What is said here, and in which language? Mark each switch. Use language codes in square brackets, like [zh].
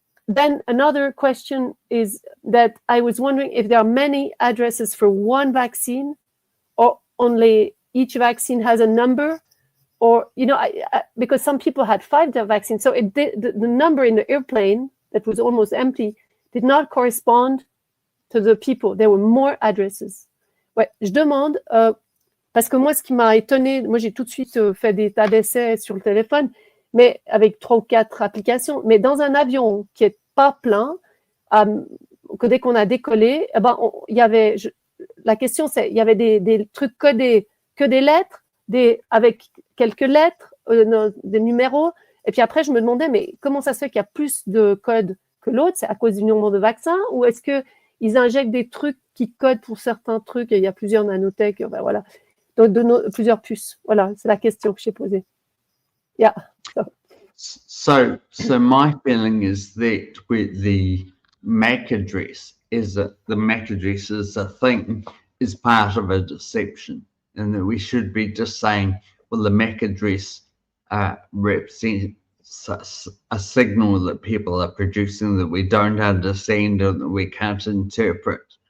[en] Then another question is that I was wondering if there are many addresses for one vaccine, or only each vaccine has a number, or, you know, because some people had 5 vaccines, so the number in the airplane that was almost empty did not correspond to the people. There were more addresses. [fr] Ouais, je demande, parce que moi, ce qui m'a étonné, moi, j'ai tout de suite fait des tas d'essais sur le téléphone, mais avec 3 ou 4 applications. Mais dans un avion qui est pas plein, que dès qu'on a décollé, eh ben, la question, c'est, il y avait des trucs codés, que des lettres, avec quelques lettres, des numéros. Et puis après, je me demandais, mais comment ça se fait qu'il y a plus de codes que l'autre? C'est à cause du nombre de vaccins, ou est-ce qu'ils injectent des trucs qui codent pour certains trucs, et il y a plusieurs nanotech, ben voilà. Donc, plusieurs puces. Voilà, c'est la question que j'ai posée. [en] Yeah. So my feeling is that with the MAC address, is that the MAC address is a thing, is part of a deception, and that we should be just saying, well, the MAC address represents a signal that people are producing that we don't understand or that we can't interpret.